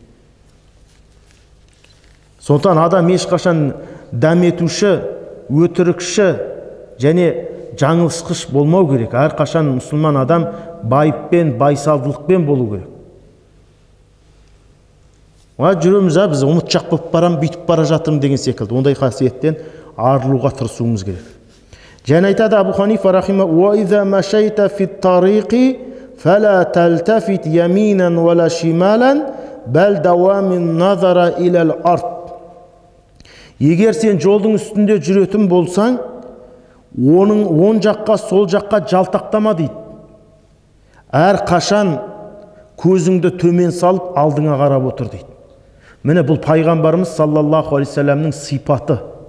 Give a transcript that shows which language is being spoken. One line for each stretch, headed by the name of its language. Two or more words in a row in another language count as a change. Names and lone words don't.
Kazakh: Сондықтан адам ешқашан дәметуші, өтірікші және жаңылысқыш болмау керек. Әрқашан мұсылман адам байыппен, байсалдылықпен болу керек. Жүреміз, біз ұмытшақ болып барам, бүйтіп бара жатырмын деген секілді. Ондай қасиеттен арылуға тырысуымыз керек. Және айтады Абу Ханифа рахима:
Arabic: "وإذا مشيت في الطريق فلا تلتفت يمينا ولا شمالا بل داوم النظر إلى الأرض."
Kazakh: Егер сен жолдың үстінде жүретін болсаң, оның оң жаққа, сол жаққа жалтақтама дейді. Әр қашан көзіңді төмен салып алдыңа қарап отыр дейді. Міне бұл пайғамбарымыз
Arabic: صلى الله عليه وسلم
Kazakh: сипаты.